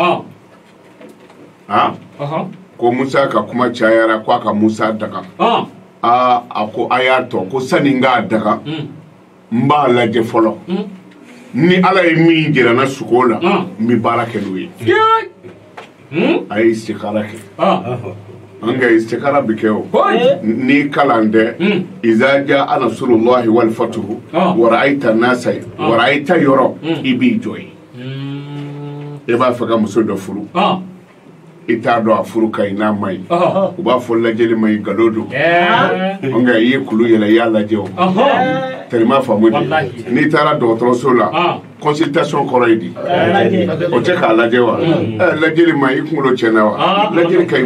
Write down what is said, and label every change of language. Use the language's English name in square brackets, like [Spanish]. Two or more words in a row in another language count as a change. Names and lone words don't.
[Bambara] la ko Musa ka kuma cayara ko a ka Musa daga a ko a y'a tɔ ko sani n k'a daga n b'a lajɛ fɔlɔ ni ala ye min jira na suko la n bɛ baara kɛ n'o ye a ye istikara kɛ an ka istikara bi kɛ o ni kalan tɛ [Arabic] إذا جاء نصر الله والفتح ورأيت الناس ورأيت [Bambara] nasa wa ra'aita yɔrɔ i b'i jɔ yen i b'a fɛ ka muso dɔ furu i t'a dɔn a furu ka ɲi n'a ma ɲi u b'a fɔ lajɛli ma ɲi nkalon don nka i ye kulu yɛlɛ i y'a lajɛ o tellement faamu di n'i taara dɔgɔtɔrɔso [French] la consultation [Bambara] kɔrɔ ye di o tɛ k'a lajɛ wa lajɛli ma ɲi i kunkolo tiɲɛna wa lajɛli ka ɲi